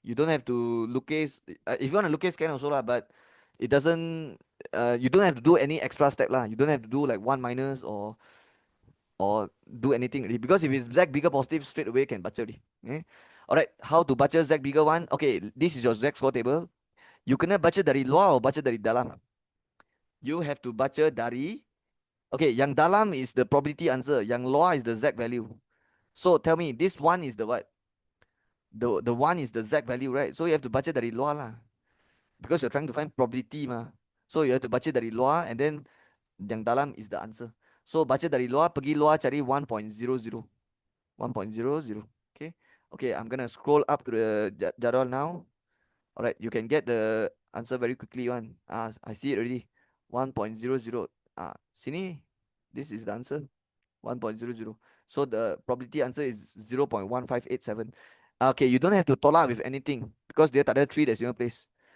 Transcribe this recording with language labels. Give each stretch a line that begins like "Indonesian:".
English: You don't have to lookcase. If you want to lookcase, can also lah, but it doesn't. You don't have to do any extra step lah. You don't have to do like 1 minus or do anything already. Because if it's Z bigger positive, straight away can baca already. Okay. Alright, how to baca Z bigger one? Okay, this is your Z score table.
Malay: You kena baca dari luar or baca dari dalam?
English: You have to
Malay: baca dari.
English: Okay,
Malay: yang dalam
English: is the probability answer.
Malay: Yang luar
English: is the Z value. So tell me, this one is the what? The one is the Z value, right? So you have to
Malay: baca dari luar
English: lah. Because you're trying to find probability mah. So you have to
Malay: baca dari luar
English: and then
Malay: yang dalam
English: is the answer.
Malay: So baca dari luar, pergi luar cari 1.00.
English: 1.00. Okay. Okay, I'm gonna scroll up to the jadual now. Alright, you can get the answer very quickly one. I see it already. 1.00. Sini. This is the answer. 1.00. So the probability answer is 0.1587. Okay, you don't have to tolak with anything because
Malay: dia tak ada
English: 3 decimal place.